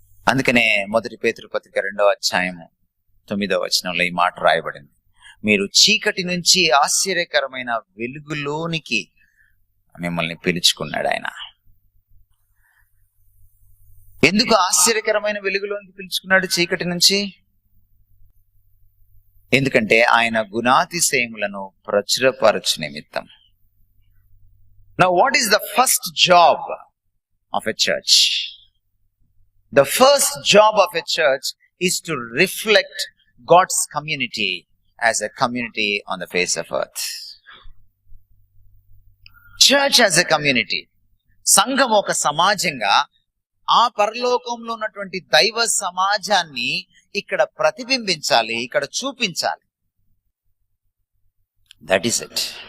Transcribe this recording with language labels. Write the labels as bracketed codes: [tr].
[te] అందుకనే 1 పేతురు పత్రిక 2వ అధ్యాయం 9వ వచనంలో ఈ మాట రాయబడింది, మీరు చీకటి నుంచి ఆశ్చర్యకరమైన వెలుగులోనికి మిమ్మల్ని పిలుచుకున్నాడు ఆయన. ఎందుకు ఆశ్చర్యకరమైన వెలుగులోనికి పిలుచుకున్నాడు చీకటి నుంచి? ఎందుకంటే ఆయన గుణాతిశయములను ప్రచురపరచు నిమిత్తం. [en] Now what is the first job of a church? The first job of a church is to reflect God's community as a community on the face of earth. Church as a community, [te] సంఘం ఒక సమాజంగా ఆ పరలోకంలో ఉన్నటువంటి దైవ సమాజాన్ని ఇక్కడ ప్రతిబింబించాలి, ఇక్కడ చూపించాలి. [en] That is it.